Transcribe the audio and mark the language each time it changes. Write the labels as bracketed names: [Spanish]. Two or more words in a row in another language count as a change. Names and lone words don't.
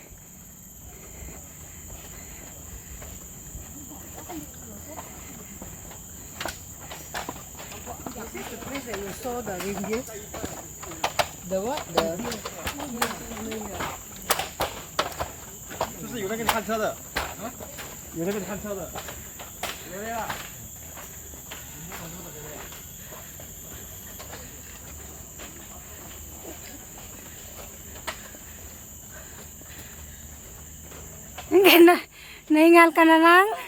[English] You saw the reindeer? The what? The [Chinese] 就是有人给你看车的，有人给你看车的。 [Filipino] Hindi na, nahingal ka na lang.